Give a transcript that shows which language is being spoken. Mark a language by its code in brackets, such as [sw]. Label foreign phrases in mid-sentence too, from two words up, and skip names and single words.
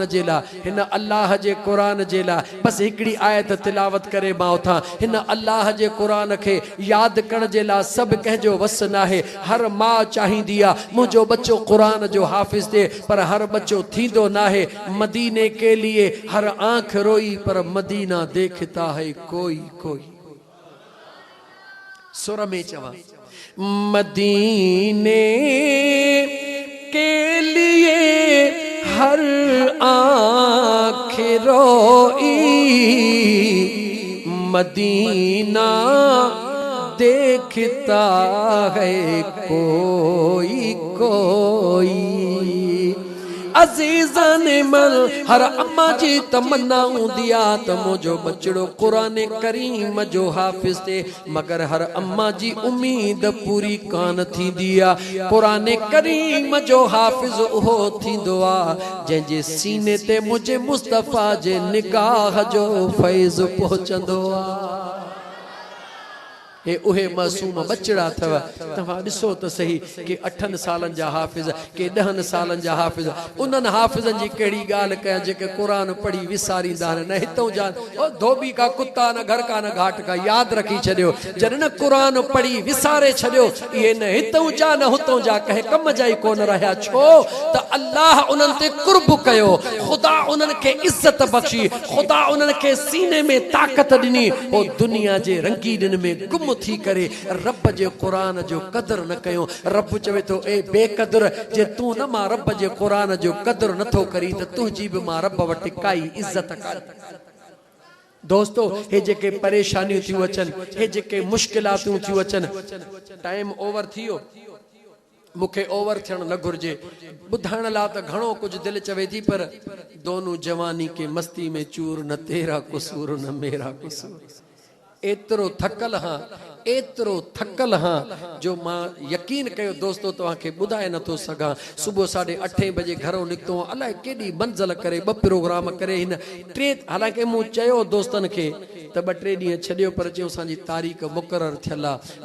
[sd] जे लाइ हिन अल्लाह जे क़ुरान जे लाइ बसि हिकिड़ी आयत तिलावत करे मां उथां हिन अल्लाह जे क़ुरान खे यादि करण जे लाइ सभु कंहिंजो वस न आहे हर माउ चाहींदी आहे मुंहिंजो बच्चो क़ुरान जो हाफ़िज़ थिए पर हर बच्चो थींदो न आहे [hi] मदीने के लिए हर आंख रोई पर मदीना देखता है कोई कोई [sd] सुर में चवां [hi] मदीने के लिए हर आँख रोई मदीना देखता है कोई कोई [sd] अज़ीज़ान मल हर अम्मा जी तमन्ना हूंदी आ त मुंहिंजो बचड़ो क़ुरान करीम जो हाफ़िज़ थे मगर हर अम्मा जी उम्मीद पूरी कान थींदी आ क़ुरान करीम जो हाफ़िज़ उहो थींदो आ जंहिंजे सीने ते मुझे मुस्तफ़ा जे निगाह जो फैज़ पहुचंदो आ हे उहे मासूम बचड़ा अथव तव्हां ॾिसो त सही के 8 सालनि जा हाफ़िज़ के 10 सालनि जा हाफ़िज़ उन्हनि हाफ़िज़नि जी कहिड़ी ॻाल्हि कयां जेके क़ुरान पढ़ी विसारींदा आहिनि न हितों जा धोबी [hi] का कुत्ता न घर का न घाट का यादि रखी छॾियो जॾहिं न क़ुरान पढ़ी विसारे छॾियो [sd] इहे न हितों जा न हुतों जा कंहिं कम जा ई कोन रहिया छो त अल्लाह उन्हनि ते कुर्ब कयो ख़ुदा उन्हनि खे इज़त बख़्शी ख़ुदा उन्हनि खे सीने में ताक़त ॾिनी हो दुनिया जे रंगीननि में गुम थी करे रब जे क़ुरान जो कदर न कयो रब चवे तो ए बेकदर जे तू न मां रब जे क़ुरान जो कदर नथो करी त तुंहिंजी बि मां रब वटि काई इज़त कान दोस्तों हे जेके परेशानियूं थियूं अचनि, हे जेके मुश्किलातूं थियूं अचनि, [en] time over [sd] थियो, मुखे ओवर थियण न घुर्जे। ॿुधाइण लाइ त घणो कुझु दिलि चवे थी, [hi] पर दोनों जवानी के मस्ती में चूर, न तेरा कसूर न मेरा कसूर। [sd] एतिरो थकल हाँ, एतिरो थकल हाँ जो मां यकीन कयो दोस्तों तव्हांखे ॿुधाए नथो सघां। सुबुह 8:30 बजे घरों निकितो, अलाए केॾी मंज़िल करे 2 प्रोग्राम करे हिन 3, हालांकि मूं चयो दोस्तनि खे त 2-3 ॾींहं छॾियो, पर चयो असांजी तारीख़ मुक़ररु थियल आहे।